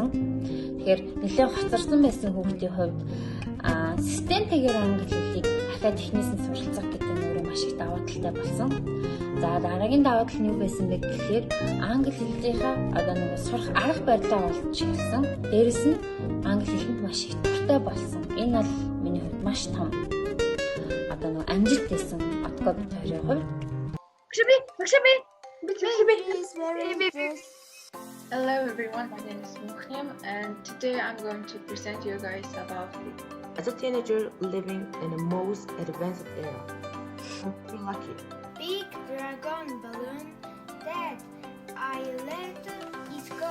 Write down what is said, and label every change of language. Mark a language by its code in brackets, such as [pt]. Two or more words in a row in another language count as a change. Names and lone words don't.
[mn] Тэгэхээр нэлээд хоцорсон байсан хүүхдийн хувьд системтэйгээр англи хэлийг дахиад эхнээс нь суралцах гэдэг нь өөрөө маш их давуу талтай болсон. За дараагийн давуу тал нь юу байсан бэ гэхээр англи хэлнийхээ одоо нэг сурах арга барилаа олж ирсэн. Дээрэс нь англи хэлэнд маш их дуртай болсон. Энэ бол миний хувьд маш том одоо нэг амжилт байсан. Отгоо бид хоёрын хувьд. [en] Hello everyone, my name is Muhim and today I'm going to present you guys about as a teenager living in the most advanced era. I'm too lucky. Big dragon balloon. Dad, I let it go.